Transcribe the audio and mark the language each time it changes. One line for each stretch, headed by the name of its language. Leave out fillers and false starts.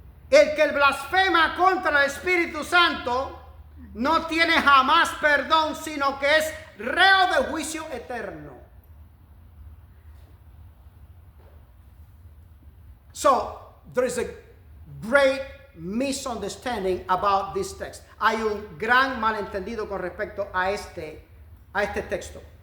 Spanish: el que blasfema contra el Espíritu Santo no tiene jamás perdón, sino que es reo de juicio eterno.
English: So, there is a great misunderstanding about this text.
Spanish: Hay un gran malentendido con respecto a este texto.